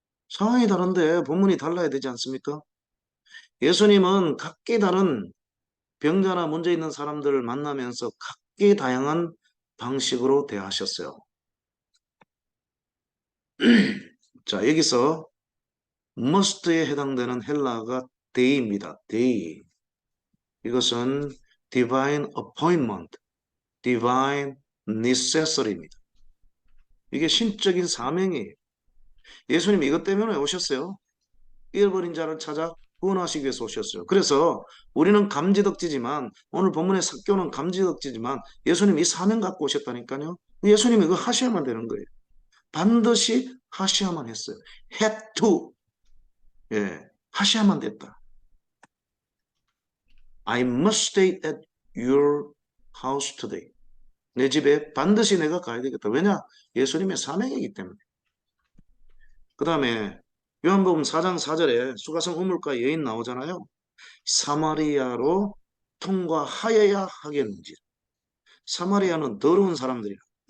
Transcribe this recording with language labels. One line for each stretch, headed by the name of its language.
Korean: 상황이 다른데 본문이 달라야 되지 않습니까? 예수님은 각기 다른 병자나 문제 있는 사람들을 만나면서 각기 다양한 방식으로 대하셨어요. 자, 여기서 must에 해당되는 헬라어가 dei입니다.
Greek: dei.
Korean: 이것은
English: divine appointment, divine necessity입니다.
Korean: 이게 신적인 사명이에요. 예수님이 이것 때문에 오셨어요. 잃어버린 자를 찾아 구원하시기 위해서 오셨어요. 그래서 우리는 감지덕지지만 오늘 본문의 사교는 감지덕지지만 예수님이 이 사명 갖고 오셨다니까요. 예수님이 이거 하셔야만 되는 거예요. 반드시 하셔야만 했어요.
English: had to.
Korean: 예, 하셔야만 됐다.
English: I must stay at your house today.
Korean: 내 집에 반드시 내가 가야 되겠다. 왜냐? 예수님의 사명이기 때문에. 그 다음에 요한복음 4장 4절에 수가성 우물가 여인 나오잖아요. 사마리아로 통과하여야 하겠는지. 사마리아는 더러운 사람들이라.